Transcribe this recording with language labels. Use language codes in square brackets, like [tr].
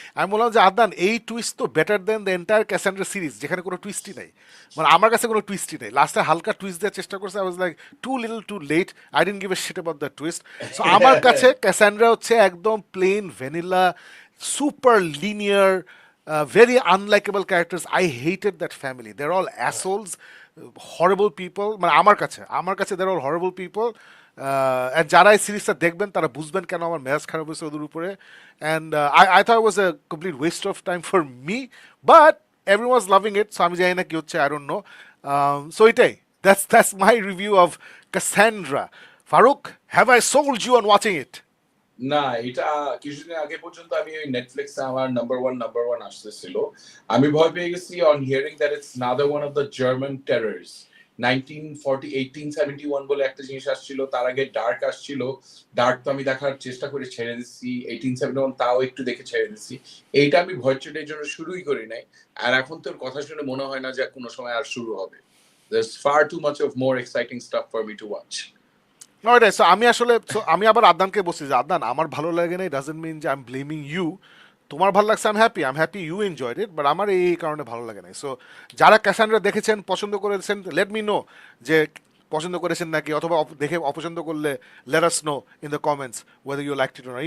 [bn] আমি বললাম যে আদনান, এই টুইস্ট তো [en] better then the entire [bn] ক্যাসান্ড্রা series, যেখানে কোনো টুইস্টই নাই। মানে আমার কাছে কোনো টুইস্টই নেই। লাস্টে হালকা টুইস্ট দেওয়ার চেষ্টা করছে, [en] I was like too little too late, I didn't give a shit about the twist. [bn] So আমার কাছে ক্যাসান্ড্রা হচ্ছে একদম plane vanilla, super linear, [en] very unlikable characters. I hated that family. They're all assholes, horrible people. [bn] মানে আমার কাছে [en] they're all horrible people. [bn] And যারা এই সিরিজটা দেখবেন তারা বুঝবেন কেন আমার মেজাজ খারাপ হয়েছে ওদের উপরে। [en] And I thought it was a complete waste of time for me, but everyone's loving it. [bn] So আমি জানি না কি হচ্ছে, [en] I don't know. So এটাই, that's my review of Cassandra. Farooq, have I sold you on watching it? [bn] না, এটা কিছুদিন আগে পর্যন্ত আমি ওই নেটফ্লিক্সে আমার নাম্বার ওয়ান আসতেছিল। আমি ভয় পেয়ে গেছি [en] On hearing that it's another one of the German terrors. [bn] 1871 বলে একটা জিনিস আসছিল, তার আগে ডার্ক আসছিল। ডার্ক তো আমি দেখার চেষ্টা করে ছেড়ে দিচ্ছি, 1871 তাও একটু দেখে ছেড়ে দিচ্ছি। এইটা আমি ভয় চোটের জন্য শুরুই করি নাই। আর এখন তোর কথা শুনে মনে হয় না যে কোনো সময় আর শুরু হবে। [en] There's far too much of more exciting stuff for me to watch. No, it is. [bn] So আমি আবার আদনানকে বলছি যে আদনান, আমার ভালো লাগে না, ডাজন্ট মিন যে [en] I am blaming you. [bn] তোমার ভালো লাগছে, [en] I am happy you enjoyed it, [bn] but আমার এই কারণে ভালো লাগে না। সো যারা ক্যাসান্ড্রা দেখেছেন, পছন্দ করেছেন, লেট মি নো যে পছন্দ করেছেন নাকি, অথবা দেখে অপছন্দ করলে [en] Let us know in the comments whether you like it or not.